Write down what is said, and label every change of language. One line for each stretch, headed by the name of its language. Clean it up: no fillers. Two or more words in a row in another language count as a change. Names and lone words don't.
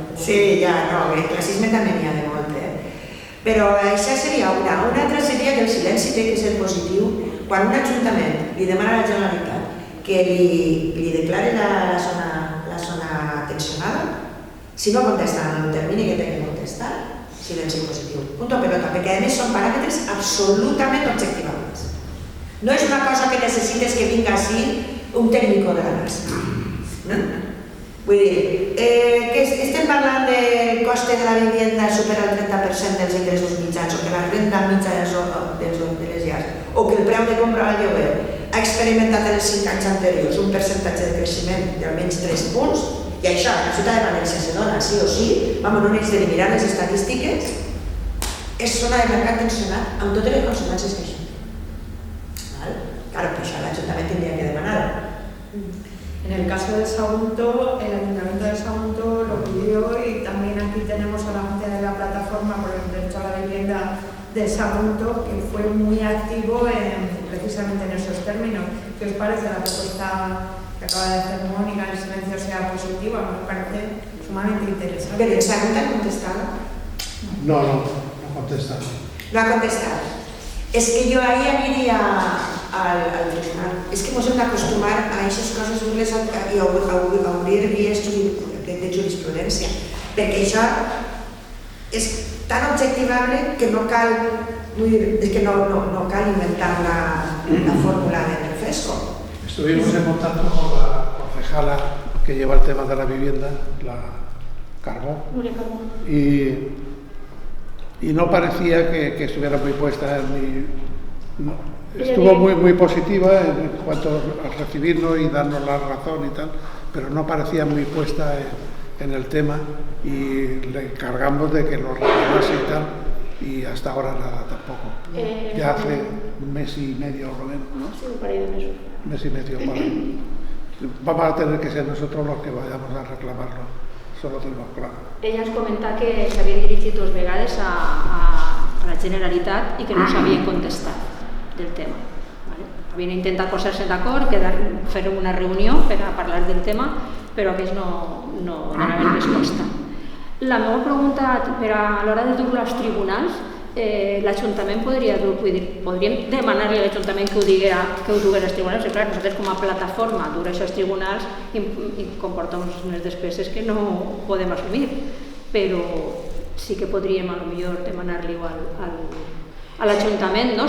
Catalan: Sí, ja, no, el classisme també n'hi ha de molt, Però això seria una. Una altra seria que el silenci té que ser positiu quan un ajuntament li demana a la Generalitat que li declare la zona tensionada. Si no contesta en el termini que té que contestar, silenci positiu.
Spanish: Punto pelota,
Catalan: perquè a més són paràmetres absolutament objectivables. No és una cosa que necessites que vinga així un tècnic de la NASA. Vull dir, que estem parlant del
Spanish: coste de la vivienda
Catalan: supera el 30% dels ingressos mitjans, o que la renda mitja de les llars, o que el preu de compra al lloguer ha experimentat en els 5 anys anteriors un percentatge de creixement d'almenys 3 punts, i això a la ciutat de València se dona sí o sí, no n'haig de mirar les estadístiques, és zona de mercat tensionat amb totes les conseqüències que això.
Spanish: Claro, pues el Ayuntamiento tendría que demandar. En el caso de Sagunto, el Ayuntamiento de Sagunto lo pidió y también aquí tenemos a la gente de la plataforma por el derecho a la vivienda de Sagunto, que fue muy activo precisamente en esos términos. ¿Qué os parece la propuesta que acaba de hacer Mónica? El silencio sea positivo, me parece sumamente interesante. ¿Pero el Sagunto ha contestado? No ha contestado. No ha contestado. Es que yo ahí aniria al tribunal.
Catalan: És que ens hem d'acostumar a aquestes coses i a obrir vies de jurisprudència, perquè això és tan objectivable que no cal, no cal inventar la fórmula del refresco.
Spanish: Estuvimos en contacto con la concejala que lleva el tema de la vivienda, la Carbó, y no parecía que estuviera muy puesta estuvo muy positiva en cuanto a recibirnos y darnos la razón y tal, pero no parecía muy puesta en el tema y le encargamos de que lo reclamase y tal, y hasta ahora nada tampoco. Ya hace un mes y medio o menos, ¿no? Sí, un par de meses. Un mes y medio para... Vamos a tener que ser nosotros los que vayamos a reclamarlo, eso lo tenemos claro.
Catalan: Ella ens comenta que s'havien dirigit 2 vegades a la Generalitat i que no s'havien contestat del tema. ¿Vale? Havien intentat posar-se d'acord, fer una reunió per a parlar del tema, però aquests no donaven resposta. La meva pregunta, per a l'hora de dur-lo als tribunals, l'Ajuntament podríem demanar-li a l'Ajuntament que ho dugués als tribunals, i clar, nosaltres com a plataforma dur això als tribunals i comporta unes despeses que no podem assumir, però sí que podríem potser demanar-li a l'Ajuntament, no?